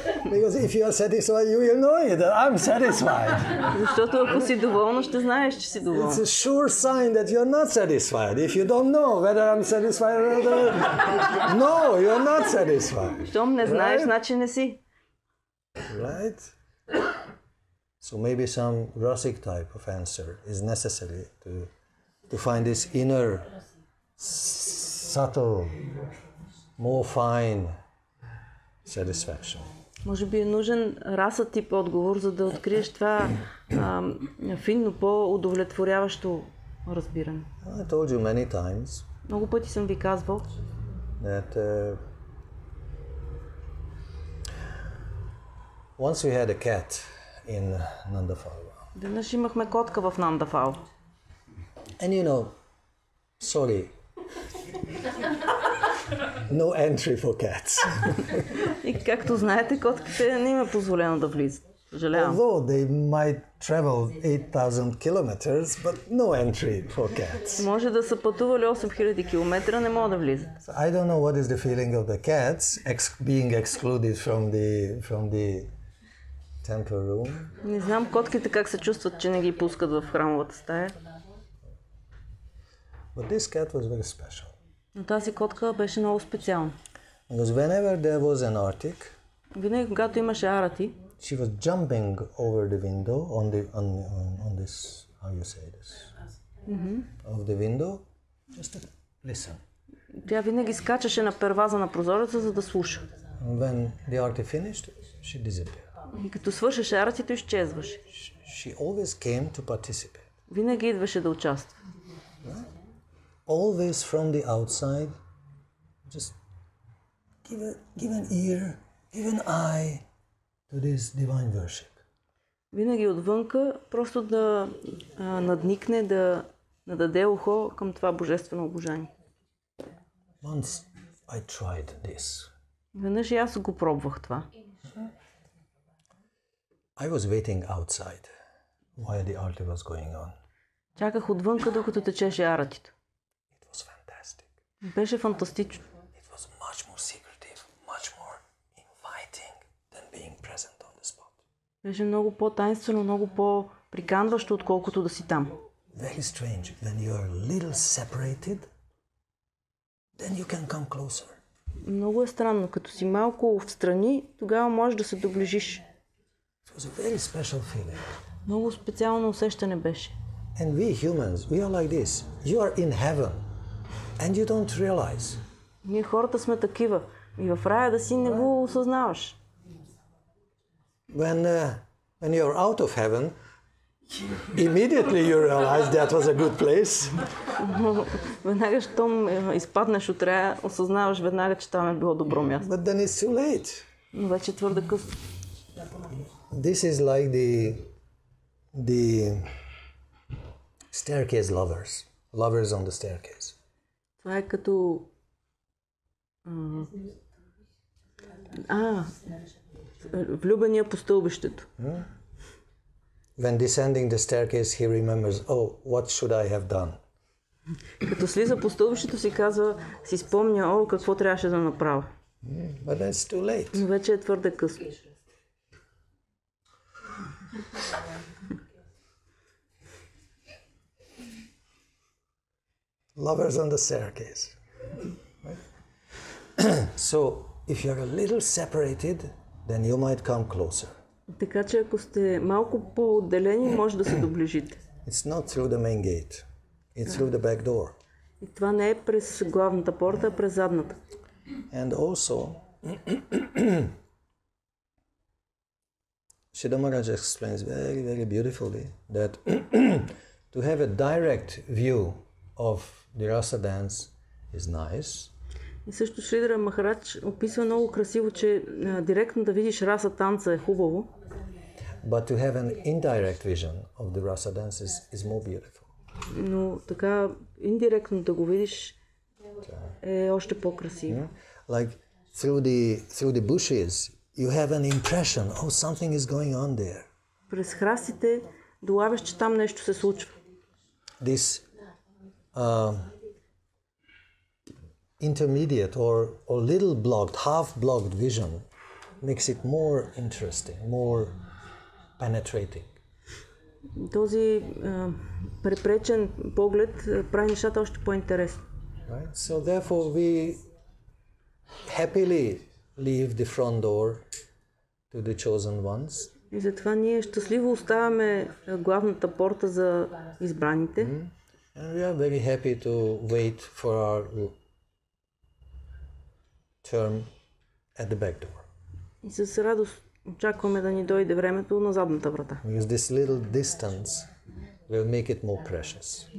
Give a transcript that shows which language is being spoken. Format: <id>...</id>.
<en>Because if you are satisfied, you will know it that I'm satisfied.</en> <bg>Защото ако си доволен, ще знаеш, че си доволен.</bg> <en>It's a sure sign that you are not satisfied. If you don't know whether I'm satisfied or not, no, you are not satisfied.</en> <bg>Щом не знаеш, значи не си.</bg> <en>Right? So maybe some rasic type of answer is necessary to find this inner, subtle, more fine satisfaction.</en> <bg>Може би е нужен раса тип отговор, за да откриеш това финно, по-удовлетворяващо разбиране.</bg> <en>I told you many times</en> <bg>Много пъти съм ви казвал,</bg> <en>that once we had a cat in Nandafal.</en> <bg>веднъж имахме котка в Нандафал.</bg> <en>And you know, sorry, no entry for cats.</en> <bg>И както знаете, котките не им е позволено да влизат. Съжалявам.</bg> <en>Although they might travel 8,000 kilometers, but no entry for cats.</en> <bg>Може да са пътували 8000 км, не могат да влизат.</bg> <en>So I don't know what is the feeling of the cats being excluded from the temple room.</en> <bg>Не знам котките как се чувстват, че не ги пускат в храмовата стая.</bg> <en>But this cat was very special.</en> <bg>Но тази котка беше много специална.</bg> <en>Because whenever there was an artik,</en> <bg>Винаги, когато имаше арати,</bg> <en>she was jumping over the window on this, how you say this, of the window, just to listen.</en> <bg>тя винаги скачаше на перваза на прозореца, за да слуша.</bg> <en>And when the arti finished, she disappeared.</en> <bg>И като свършеше аратито, изчезваше.</bg> <en>She always came to participate.</en> <bg>Винаги идваше да участва.</bg> <en>Always from the outside, just give an ear, give an eye to this divine worship.</en> <bg>Винаги отвънка, просто да надникне, да даде ухо към това божествено обожание.</bg> <en>Once I tried this.</en> <bg>Веднъж и аз го пробвах това.</bg> <en>I was waiting outside while the altar was going on.</en> <bg>Чаках отвънка, докато течеше аратито.</bg> <en>It was fantastic.</en> <bg>Беше фантастично.</bg> <en>It was much more secretive, much more inviting than being present on the spot.</en> <bg>Беше много по-тайнствено, много по-приканващо, отколкото да си там.</bg> <en>Very strange. When you are a little separated, then you can come closer.</en> <bg>Много е странно. Като си малко встрани, тогава можеш да се доближиш.</bg> <en>It was a very special feeling.</en> <bg>Много специално усещане беше.</bg> <en>And we humans, we are like this. You are in heaven and you don't realize.</en> <bg>Ние хората сме такива. И в рая да си не го осъзнаваш.</bg> <en>when you're out of heaven, immediately you realize that was a good place.</en> <bg>Веднага, щом изпаднеш от рая, осъзнаваш веднага, че там е било добро място.</bg> <en>But then it's too late.</en> <bg>Но вече е твърде късно.</bg> <en>This is like the staircase lovers on the staircase.</en> <bg>Това е като влюбения по стълбището.</bg> <en>When descending the staircase, he remembers, oh, what should I have done?</en> <bg>Като слиза по стълбището си спомня, какво трябваше да направя.</bg> <en>But that's too late.</en> <bg>Но вече е твърде късно.</bg> <en>Lovers on the staircase. Right? So, if you're a little separated, then you might come closer.</en> <bg>Така че ако сте малко по-отделени, може да се доближите.</bg> <en>It's not through the main gate. It's through the back door.</en> <bg>И това не е през главната порта, а през задната.</bg> <en>And also, Sridhar Maharaj explains very, very beautifully that to have a direct view of the rasa dance is nice.</en> <bg>И също Шридхар Махарадж описва много красиво, че директно да видиш раса танца е хубаво.</bg> <en>But to have an indirect vision of the rasa dance is more beautiful.</en> <bg>Но така индиректно да го видиш е още по-красиво.</bg> <en>Like through the bushes, you have an impression, oh, something is going on there.</en> <bg>През храстите долавяш, че там нещо се случва.</bg> <en>This intermediate or little blocked, half-blocked vision makes it more interesting, more penetrating.</en> <bg>Този препречен поглед прави нещата още по-интересни.</bg> <en>Right? So therefore we happily leave the front door to the chosen ones.</en> <bg>И затова ние щастливо оставяме главната порта за избраните.</bg> <en>And we are very happy to wait for our turn at the back door.</en> <bg>И с радост очакваме да ни дойде времето на задната врата.</bg> <en>Because this little distance will make it more precious.</en>